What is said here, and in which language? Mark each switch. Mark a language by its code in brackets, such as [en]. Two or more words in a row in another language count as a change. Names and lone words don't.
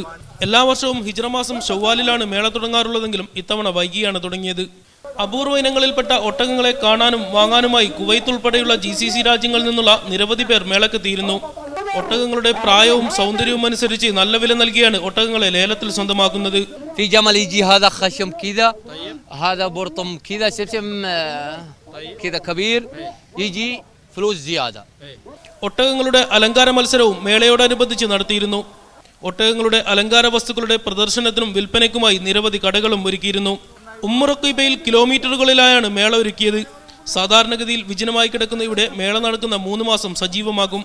[ml] എല്ലാ വർഷവും ഹിജ്റ മാസം ഷവ്വാലിലാണ് മേള തുടങ്ങാറുള്ളതെങ്കിലും ഇത്തവണ വൈകിയാണ് തുടങ്ങിയത്. അപൂർവ ഇനങ്ങളിൽപ്പെട്ട ഒട്ടകങ്ങളെ കാണാനും വാങ്ങാനുമായി കുവൈത്ത് ഉൾപ്പെടെയുള്ള GCC രാജ്യങ്ങളിൽ നിന്നുള്ള നിരവധി പേർ മേളക്കെത്തിയിരുന്നു. ഒട്ടകങ്ങളുടെ പ്രായവും സൗന്ദര്യവും അനുസരിച്ച് നല്ല വില നൽകിയാണ് ഒട്ടകങ്ങളെ ലേലത്തിൽ സ്വന്തമാക്കുന്നത്. [ar] في جمل يجي هذا خشم كذا هذا برطم كذا سبسم كذا كبير يجي فلوس زيادة. [ml] ഒട്ടകങ്ങളുടെ അലങ്കാര മത്സരവും മേളയോടനുബന്ധിച്ച് നടത്തിയിരുന്നു. ഒട്ടകങ്ങളുടെ അലങ്കാര വസ്തുക്കളുടെ പ്രദർശനത്തിനും വിൽപ്പനയ്ക്കുമായി നിരവധി കടകളും ഒരുക്കിയിരുന്നു. ഉമ്മുറക്കീബയിൽ കിലോമീറ്ററുകളിലായാണ് മേള ഒരുക്കിയത്. സാധാരണഗതിയിൽ വിജനമായി കിടക്കുന്ന ഇവിടെ മേള നടക്കുന്ന 3 മാസം സജീവമാകും.